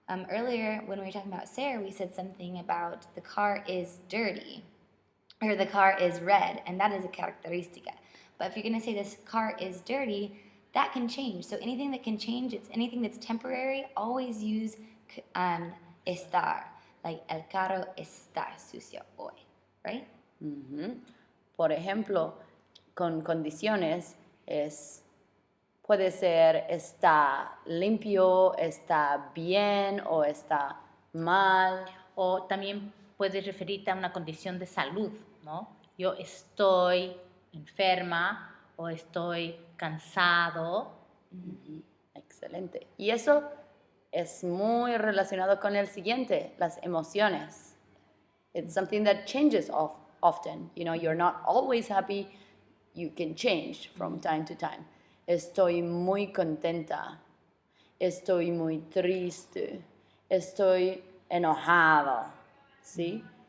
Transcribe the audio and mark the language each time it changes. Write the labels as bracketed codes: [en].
[en] Earlier, when we were talking about Ser, we said something about the car is dirty, or the car is red, and that is a característica. But if you're going to say this car is dirty, that can change. So anything that can change, it's anything that's temporary, always use estar. [es] Like, el carro está sucio hoy, right? Mm-hmm. Por ejemplo, con condiciones puede ser está limpio, está bien o está mal. O también puedes referirte a una condición de salud, ¿no? Yo estoy enferma o estoy cansado. Excelente. Y eso es muy relacionado con el siguiente, las emociones. [en] It's something that changes often. You know, you're not always happy. You can change from time to time. [es] Estoy muy contenta. Estoy muy triste. Estoy enojado. ¿Sí?